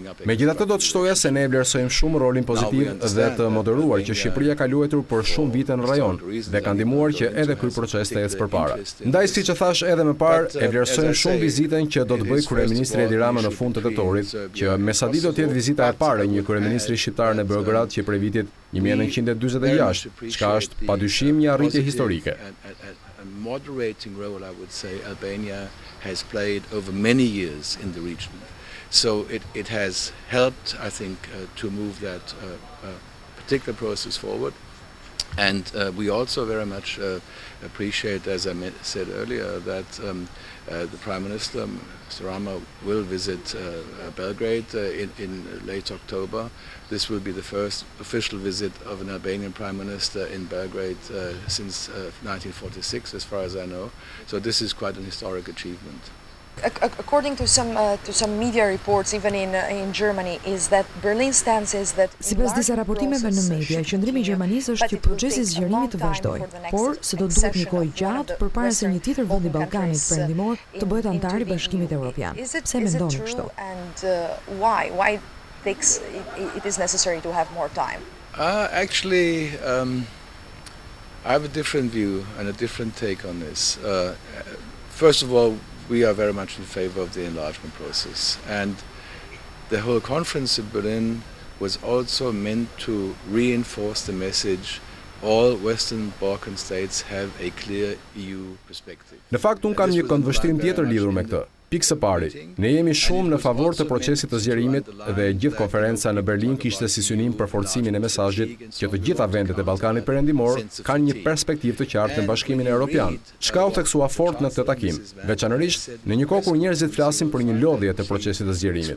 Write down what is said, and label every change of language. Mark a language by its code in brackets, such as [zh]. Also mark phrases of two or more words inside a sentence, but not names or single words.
[sq] Megjithatë do të shtoja se ne vlerësojmë shumë rolin pozitiv dhe të moderuar që Shqipëria ka luajtur për shumë vite në rajon dhe ka ndihmuar që edhe ky proces të ecë përpara. Ndaj, siç e thash edhe më parë, e vlerësojmë shumë vizitën që do të bëjë kryeministri Rama në fund të tetorit, që me sa di do të jetë vizita e parë e një kryeministri shqiptar në Beograd që prej vitit 1946, çka është padyshim një arritje historike. [en] Moderating role, I would say, Albania has played over many years in the region. So it has helped, I think, to move that particular process forward. And we also very much appreciate, as I said earlier, that the Prime Minister, Mr. Rama, will visit Belgrade in late October. This will be the first official visit of an Albanian Prime Minister in Belgrade since 1946, as far as I know. So this is quite an historic achievement. According to some media reports, even in Germany, is that Berlin stance is that. [sq] Sipas disa raportimeve në media, qëndrimi i Gjermanisë është që procesi i zgjerimit të vazhdojë, por se do të duhet një kohë gjatë përpara se një tjetër vend i Ballkanit Perëndimor të bëhet antar i Bashkimit Evropian. Pse mendoni kështu? [en] And why it is necessary to have more time? Actually, I have a different view and a different take on this. First of all, we are very much in favor of the enlargement process, and the whole conference in Berlin was also meant to reinforce the message all Western Balkan states have a clear EU perspective. [sq] Në fakt, unë kam një këndvështrim tjetër lidhur me këtë. Pikë së pari, ne jemi shumë në favor të procesit të zgjerimit dhe gjithë konferenca në Berlin kishte si synim përforcimin e mesazhit që të gjitha vendet e Ballkanit Perëndimor kanë një perspektivë të qartë në Bashkimin Evropian. Çka u theksua fort në këtë takim, veçanërisht në një kohë kur njerëzit flasin për një lodhje të procesit të zgjerimit.